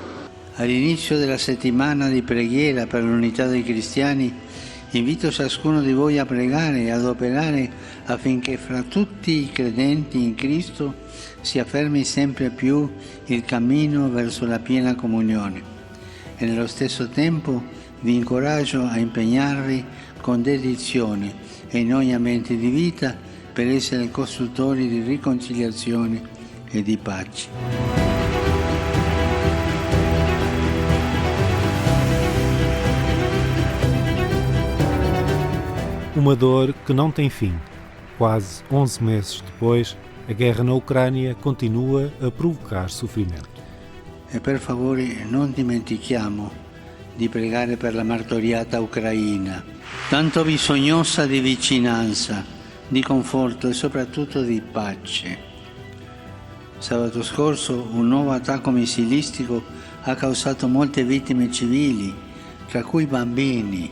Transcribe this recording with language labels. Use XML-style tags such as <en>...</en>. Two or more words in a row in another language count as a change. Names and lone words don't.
<it>All'inizio della settimana di preghiera per l'unità dei cristiani invito ciascuno di voi a pregare e ad operare affinché fra tutti i credenti in Cristo si affermi sempre più il cammino verso la piena comunione. E nello stesso tempo vi incoraggio a impegnarvi con dedizione e in ogni ambiente di vita per essere costruttori di riconciliazione e di pace.</it> <pt>Uma dor que não tem fim. Quase 11 meses depois, a guerra na Ucrânia continua a provocar sofrimento.</pt> <it>E per favore non dimentichiamo di pregare per la martoriata Ucraina, tanto bisognosa di vicinanza, di conforto e soprattutto di pace. Sabato scorso un nuovo attacco missilistico ha causato molte vittime civili, tra cui bambini.</it>